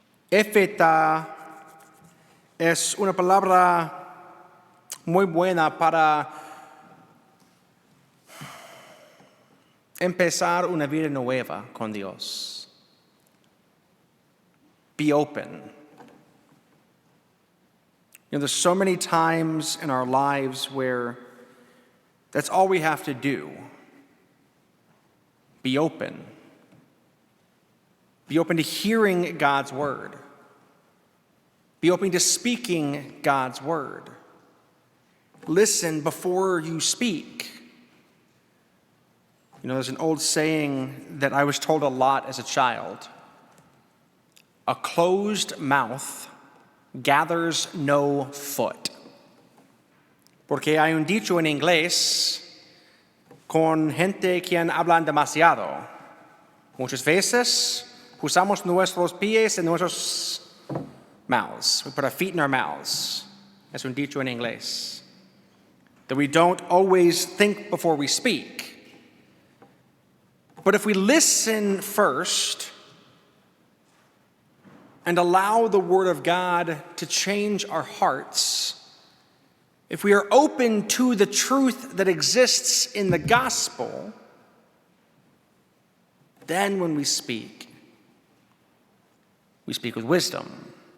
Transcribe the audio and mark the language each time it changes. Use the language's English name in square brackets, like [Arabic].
[Spanish] Éfeta es una palabra muy buena para empezar una vida nueva con Dios. [English] Be open. There's so many times in our lives where that's all we have to do. Be open. Be open to hearing God's word. Be open to speaking God's word. Listen before you speak. There's an old saying that I was told a lot as a child. A closed mouth gathers no foot. [Spanish] Porque hay un dicho en inglés con gente quien hablan demasiado. Muchas veces usamos nuestros pies en nuestros [English] mouths. We put our feet in our mouths. [Spanish] Es un dicho en inglés. [English] That we don't always think before we speak. But if we listen first and allow the Word of God to change our hearts, if we are open to the truth that exists in the gospel, then when we speak with wisdom.